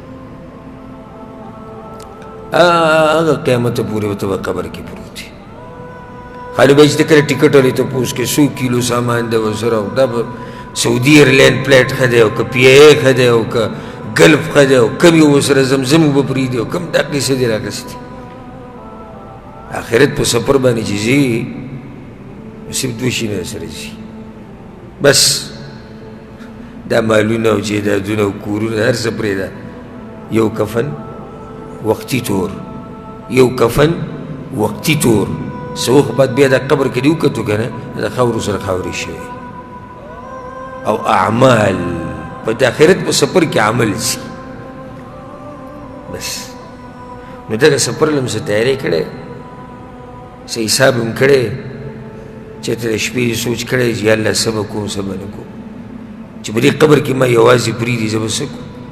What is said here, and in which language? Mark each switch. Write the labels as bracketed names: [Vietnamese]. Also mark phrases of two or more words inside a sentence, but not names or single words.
[Pashto] هغه قیامت پورې ورته به قبر کې پروت وي خالي بیا چې ته کله ټکټ ولې تپوس کې 100 کیلو سامان دی ورسره او دا به سعودي ایرلاین فلایټ ښه دی او که پی ای ښه دی او که ګلف ښه دی او کم یې ورسره زمزم به پرېږدي او کم دا قیسه دې راغستې آخرت په سفر باندې چې ځي صرف 2 شیونه سره ځي بس دا مالونه او جیدادونه او کورونه هر څه پرېږده یو کفن وقتی طور یو کفن وقتی طور څه وخت بعد بیا دا قبر کې دې وکتو که نه د خاورو سره خاورې شوي او اعمال په د آخرت په سفر کې عمل ځي بس نو دغه سفر له هم څه تیاری کړی څه حساب هم کړی چې ته د شپې سوچ کړی چې [Arabic] یا الله [Pashto] څه به کوم څه به نه کوم چې په دې قبر کې ما یوازې پرېږدي زه به څه کوم